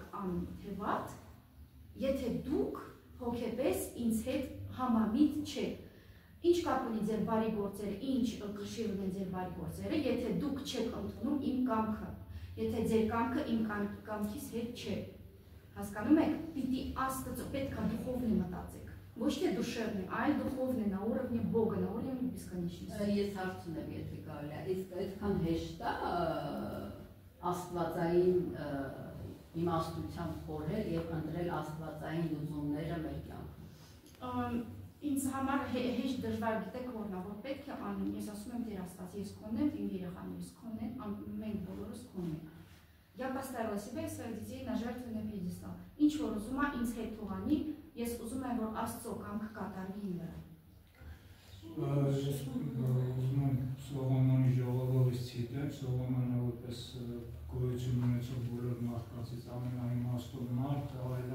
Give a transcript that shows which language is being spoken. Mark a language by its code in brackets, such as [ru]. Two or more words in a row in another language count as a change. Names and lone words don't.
[hy] անում թե վատ, եթե դուք հոգեպես ինձ հետ համամիտ չեք, ինչ կապ ունի ձեր բարի գործերը, ինչ կշիռ ունեն ձեր բարի գործերը, եթե դուք չեք ընդունում իմ կամքը, եթե ձեր կամքը իմ կամքիս հետ չէ, հասկանում եք, պիտի Աստծո պետք է դուխովնի մտածեք, ոչ թե դուշևնի, այլ դուխովնի, [ru] на уровне Бога, на уровне бесконечности։ [hy] Ես հարց ունեմ, եթե կարելի է, իսկ այդքան հեշտ է աստվածային իմաստությամբ խորհել եւ ընտրել աստվածային լուծումները մեր կյանքում։ Ինձ համար հեշտ դժվար գիտեք որն է, որ պետք է անեմ, ես ասում եմ Տեր Աստված, ես քոնն եմ, իմ երեխաներս քոնն են, մենք բոլորս քոնն ենք։ [ru] Я поставила себя и своих детей на жертвенный пьедестал։ [hy] Ինչ որ ուզում է ինձ հետ թողանի, ես ուզում եմ որ Աստծո կամքը կատարվի իմ վրա։ Ես ուզում եմ Սողոմոնի ժողովից ցիտել, Սողոմոնը որպես գոյություն ունեցող բոլոր մարդկանցից ամենաիմաստուն մարդ, այլա